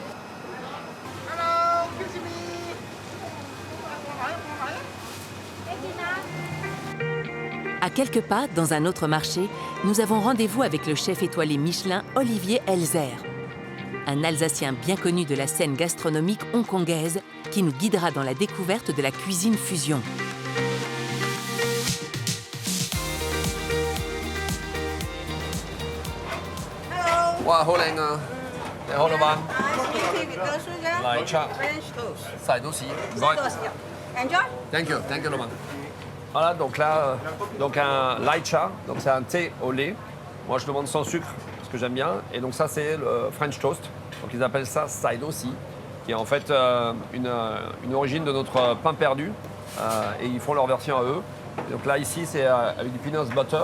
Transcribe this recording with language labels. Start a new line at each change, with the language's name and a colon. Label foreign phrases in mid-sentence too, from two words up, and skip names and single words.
French: À quelques pas, dans un autre marché, nous avons rendez-vous avec le chef étoilé Michelin Olivier Elzer. Un Alsacien bien connu de la scène gastronomique hongkongaise qui nous guidera dans la découverte de la cuisine fusion.
Cantonese: Wow, 好靚啊！你好，老闆。奶茶、晒到屎，唔該。
English: Thank you, thank you,
French: 老闆。Voilà, donc là, donc un lai cha, donc c'est un thé au lait. Moi, je demande sans sucre, parce que j'aime bien. Et donc ça, c'est le
English: French toast.
French: Donc ils appellent ça saidosi, qui est en fait une origine de notre pain perdu. Et ils font leur version à eux. Et donc là, ici, c'est avec du
English: peanut butter.